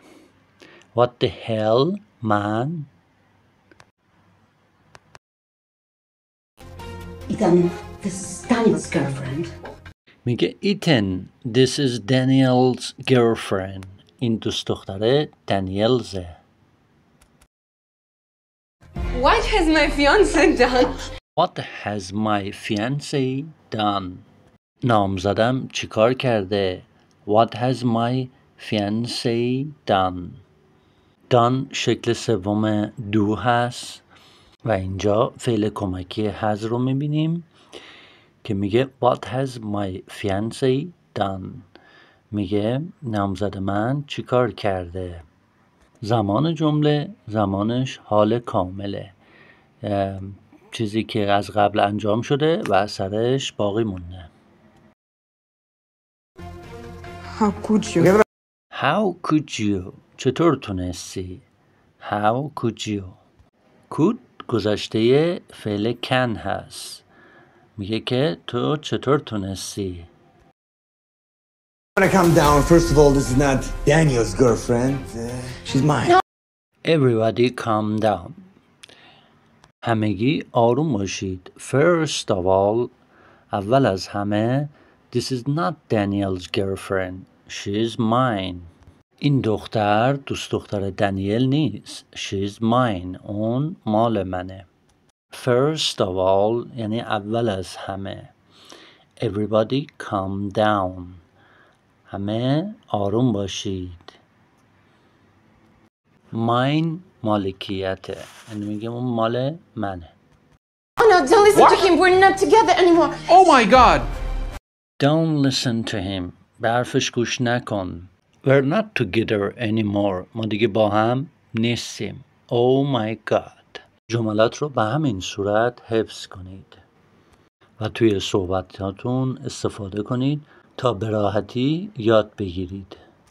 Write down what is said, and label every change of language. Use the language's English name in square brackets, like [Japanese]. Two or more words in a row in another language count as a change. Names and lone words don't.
[English] What the hell, man? Ethan, this is Daniel's girlfriend. میگه ایتن this is Daniel's girlfriend. [Persian] این دوست دختره دانیلزه. [English] What has my fiancé done? What has my fiancé done? [Persian] نامزدم چیکار کرده؟ [English] What has my fiancé done? [Persian] done شکل سوم do هست و اینجا فعل کمکی has رو میبینیم که میگه [English] What has my fiancé done؟ [Persian] میگه نامزد من چیکار کرده؟ زمان جمله زمانش حال کامله، چیزی که از قبل انجام شده و اثرش باقی مونده. [English] How could you? How could you؟ [Persian] چطور تونستی؟ [English] How could you؟ could [Persian] گذشته فعل [English] can هست. [Persian] میگه که تو چطور تونستی؟ [English] When I come down, first of all, this is not Daniel's girlfriend. She's mine. Everybody calm down. [Persian] همگی آروم باشید. [English] First of all، [Persian] اول از همه [English] This is not Daniel's girlfriend. She is mine. [Persian] این دختر دوست دختر دانیل نیست. [English] She is mine. [Persian] اون مال منه. [English] First of all [Persian] یعنی اول از همه. [English] Everybody calm down. [Persian] همه آروم باشید. Mine مالکیته. یعنی میگم اون مال منه. [English] Oh no, don't listen to him. We're not together anymore. Oh my god! Don't listen to him. [Persian] به حرفش گوش نکن. [English] We're not together anymore. [Persian] ما دیگه با هم نیستیم. [English] Oh my god. [Persian] جملات رو به همین صورت حفظ کنید و توی صحبتاتون استفاده کنید تا به راحتی یاد بگیرید.